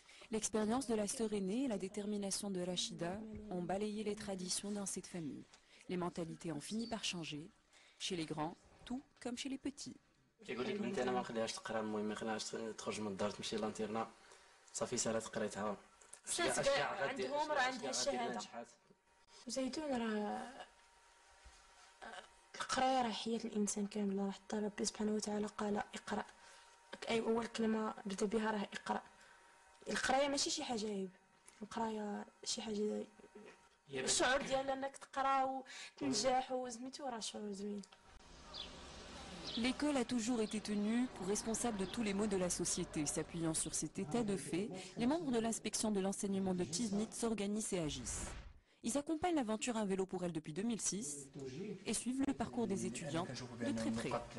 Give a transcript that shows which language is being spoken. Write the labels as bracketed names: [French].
[French] L'expérience de la sœur aînée et la détermination de Rachida ont balayé les traditions dans cette famille. Les mentalités ont fini par changer. Chez les grands, tout comme chez les petits. [Arabic] كيقول لك بنتي انا ما نخليهاش تقرا المهم ما نخليهاش تخرج من الدار تمشي للانترنا صافي سالات قريتها عندهم راه عندها الشهاده وزيدون راه القرايه راه حياه الانسان كامل. راه حتى ربي سبحانه وتعالى قال اقرا اي اول كلمه بدا بها راه اقرا. القرايه ماشي شي حاجه عيب القرايه شي حاجه الشعور ديال انك تقرا وتنجح وسميتو راه شعور زوين. [French] L'école a toujours été tenue pour responsable de tous les maux de la société. S'appuyant sur cet état de fait, les membres de l'inspection de l'enseignement de Tiznit s'organisent et agissent. Ils accompagnent l'aventure Un vélo pour elle depuis 2006 et suivent le parcours des étudiants de très près.